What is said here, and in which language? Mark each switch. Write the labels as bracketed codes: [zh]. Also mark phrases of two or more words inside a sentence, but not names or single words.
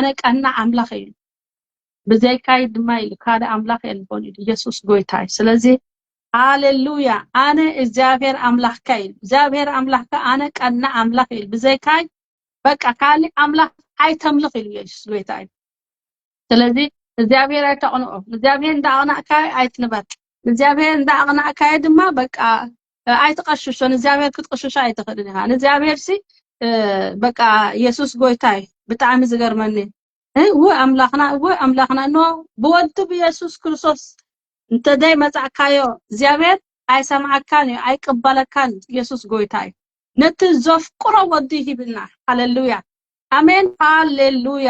[ti] ቀና ኣምላኽ እዩ በዘይካይ ድማ ኢሉ ካደ ኣምላኽ የልቦን ኢየሱስ ጎይታይ ስለዚህ ሃሌሉያ ኣነ እግዚአብሔር ኣምላኽካ እዩ እግዚአብሔር ኣምላኽካ ኣነ ቀና ኣምላኽ እዩ በዘይካይ በቃ ካሊ ኣምላኽ ኣይተምልኽ ኢሉ ኢየሱስ ጎይታይ ስለዚህ እግዚአብሔር አይተቆነኦ እግዚአብሔር እንዳቀናካ አይትንበር እግዚአብሔር እንዳቀናካ ድማ በቃ አይተቀሽሽን እግዚአብሔር ክትቀሽሽ አይተኸድንሃ እግዚአብሔር ሲ በቃ ኢየሱስ ጎይታይ በጣም ዝገርመኒ አምላኽና ኖ በወዱ ኢየሱስ ክርስቶስ እንተደይ መጻካዮ እግዚአብሔር አይሰማዓካን አይቀበለካን ኢየሱስ ጎይታይ ነቲ ዘፍቅሮ ወዲ ይብልና ሃሌሉያ አሜን ሃሌሉያ